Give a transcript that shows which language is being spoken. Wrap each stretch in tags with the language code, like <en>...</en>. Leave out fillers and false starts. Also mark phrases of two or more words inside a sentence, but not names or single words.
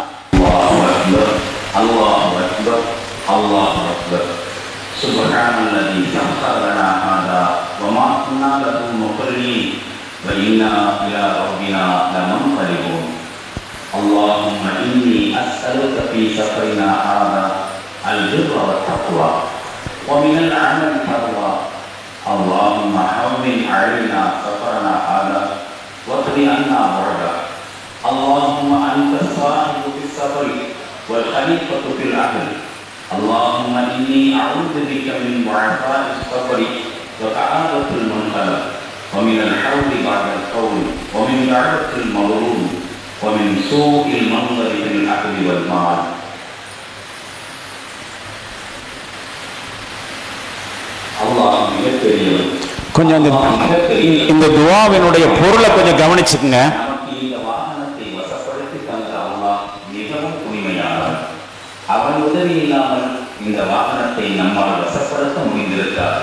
<ar>الله أكبر، الله أكبر. سبحان الذي سخرنا هذا وما كنا له مقرنين وإنا إلى ربنا لمنقلبون. اللهم إني أسألك في سفرنا هذا البر والتقوى ومن العمل تقوى. اللهم هون علينا سفرنا هذا واقض عنا بعده. اللهم أنت الصاحب في السفر والخليفة في الأهل. اللهم إني أعوذ بك من ضعفاء السفر وكآبة المنقلب ومن الحول بعد القول ومن دعوة المظلوم ومن سوء المنظر في الأهل والمال.</ar> <ta>அல்லாஹ் மிகப்பெரியவன். கொஞ்சம் இந்த துஆவினுடைய பொருளை கொஞ்சம் கவனிச்சுக்குங்க. நமக்கு இந்த வாகனத்தை வசப்படுத்தி தந்த அல்லாஹ் மிகவும் உண்மையானவன். அவன் உதவி இல்லாமல் இந்த வாகனத்தை நம்மால் வசப்படுத்த முடிந்திருக்காது.</ta>